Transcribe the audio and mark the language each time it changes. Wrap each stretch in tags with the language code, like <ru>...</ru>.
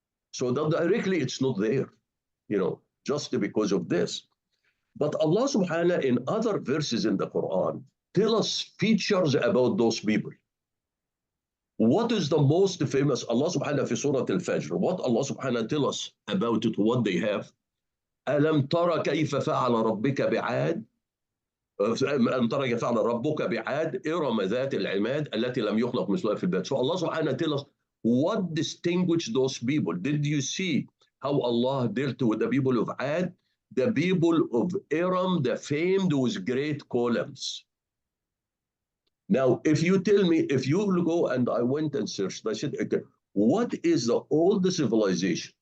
<en>So that directly it's not there, you know, just because of this. But Allah subhanahu wa ta'ala in other verses in the Quran tell us features about those people. What is the most famous? Allah subhanahu wa ta'ala fi Surat al-Fajr. What Allah subhanahu wa ta'ala tell us about it, what they have?</en> <ar>ألم ترى كيف فعل ربك بعاد ألم ترى كيف فعل ربك بعاد إرم ذات العماد التي لم يخلق مثلها في البلاد.</ar> <en>So Allah subhanahu wa ta'ala tell us what distinguished those people. Did you see how Allah dealt with the people of Ad? The people of Aram, the famed with great columns. Now, if you tell me, if you go and I went and searched, I said, okay, what is the oldest civilization?</en>